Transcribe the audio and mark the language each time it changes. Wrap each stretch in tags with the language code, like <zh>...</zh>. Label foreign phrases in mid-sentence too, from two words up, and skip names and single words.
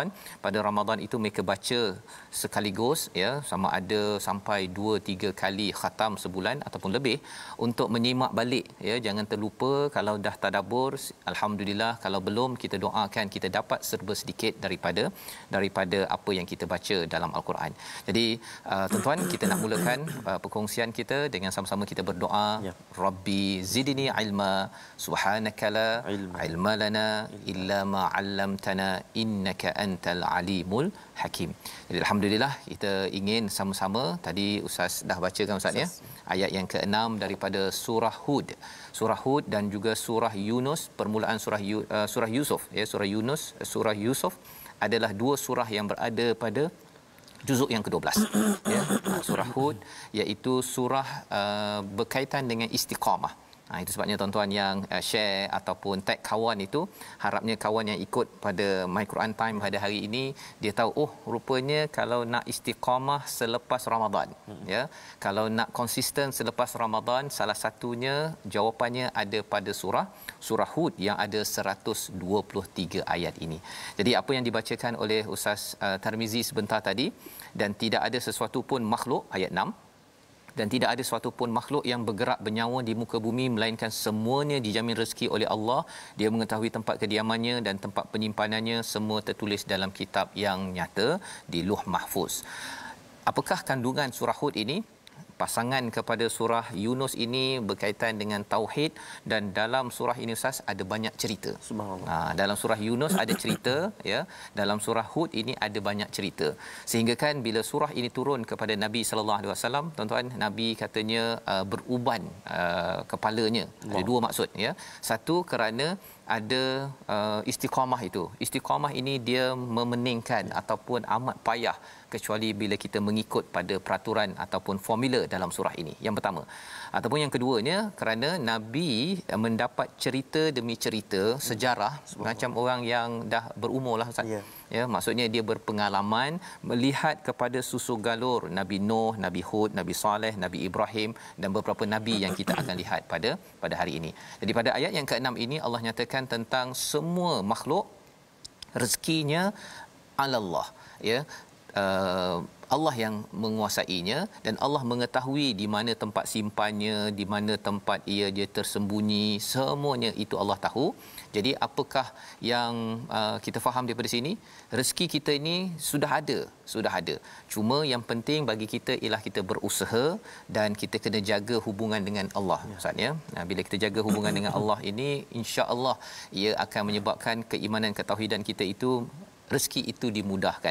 <ms>Pada Ramadan itu mereka baca sekaligus, ya, sama ada sampai 2-3 kali khatam sebulan ataupun lebih, untuk menyimak balik, ya. Jangan terlupa, kalau dah tadabbur, alhamdulillah. Kalau belum, kita doakan kita dapat serba sedikit daripada apa yang kita baca dalam Al-Quran. Jadi tuan-tuan, kita nak mulakan perkongsian kita dengan sama-sama kita berdoa.</ms> <ar>رب زدني علما سبحانك لا علم لنا إلا ما علمتنا إنك أنت العليم الحكيم.</ar> <ms>Jadi alhamdulillah kita ingin sama-sama, tadi Ustaz dah bacakan Ustaz, ya, ayat yang ke-6 daripada surah Hud. Surah Hud dan juga surah Yunus, permulaan surah Yusuf ya, surah Yunus, surah Yusuf adalah dua surah yang berada pada juzuk yang ke-12 ya. Surah Hud iaitu surah berkaitan dengan istiqamah. Itu sebabnya tuan-tuan yang share ataupun tag kawan itu, harapnya kawan yang ikut pada My Quran Time pada hari ini dia tahu, oh rupanya kalau nak istiqamah selepas Ramadan ya, kalau nak konsisten selepas Ramadan, salah satunya jawapannya ada pada surah Hud yang ada 123 ayat ini. Jadi apa yang dibacakan oleh Ustaz Tarmizi sebentar tadi, dan tidak ada sesuatu pun makhluk, ayat 6, dan tidak ada sesuatu pun makhluk yang bergerak bernyawa di muka bumi melainkan semuanya dijamin rezeki oleh Allah. Dia mengetahui tempat kediamannya dan tempat penyimpanannya, semua tertulis dalam kitab yang nyata di Lauh Mahfuz. Apakah kandungan surah Hud ini? Pasangan kepada surah Yunus ini berkaitan dengan tauhid, dan dalam surah ini Ustaz ada banyak cerita. Subhanallah. Dalam surah Yunus ada cerita ya, dalam surah Hud ini ada banyak cerita. Sehingga kan bila surah ini turun kepada Nabi</ms> <ar>صلى الله عليه وسلم,</ar> <ms>tuan-tuan, Nabi katanya beruban kepalanya. Ada dua maksud ya. Satu, kerana ada istiqamah itu. Istiqamah ini dia memeningkan ataupun amat payah kecuali bila kita mengikut pada peraturan ataupun formula dalam surah ini. Yang pertama. Ataupun yang keduanya, kerana Nabi mendapat cerita demi cerita sejarah macam orang yang dah berumur lah Ustaz. Ya, maksudnya dia berpengalaman melihat kepada susu galur Nabi Nuh, Nabi Hud, Nabi Saleh, Nabi Ibrahim dan beberapa nabi yang kita akan lihat pada hari ini. Jadi pada ayat yang ke-6 ini Allah nyatakan tentang semua makhluk rezekinya Allah ya. Allah yang menguasainya, dan Allah mengetahui di mana tempat simpannya, di mana tempat dia tersembunyi, semuanya itu Allah tahu. Jadi apakah yang kita faham daripada sini? Rezeki kita ini sudah ada. Cuma yang penting bagi kita ialah kita berusaha dan kita kena jaga hubungan dengan Allah. Ustaz ya. Bila kita jaga hubungan dengan Allah ini, insya-Allah ia akan menyebabkan keimanan ketauhidan kita itu, rezeki itu dimudahkan.</ms>